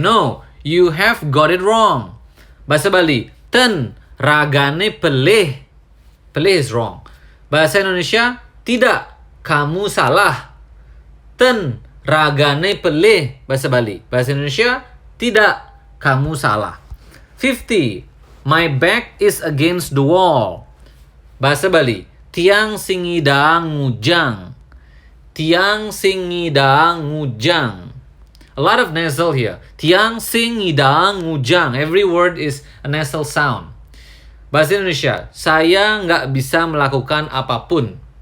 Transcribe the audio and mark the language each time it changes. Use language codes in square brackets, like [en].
[en] No, you have got it wrong. Bahasa Bali, [ban] ten ragane pelih. [en] Pelih is wrong. [id] Bahasa Indonesia, tidak, kamu salah. [ban] Ten ragane pelih. [id] Bahasa Bali. Bahasa Indonesia, tidak, kamu salah. 50. [en] My back is against the wall. [ban] Bahasa Bali. Tiang singidang ngujang. Tiang singidang ngujang. [en] A lot of nasal here. [ban] Tiang singidang ngujang. [en] Every word is a nasal sound. [id] Bahasa Indonesia. Saya nggak bisa melakukan apapun.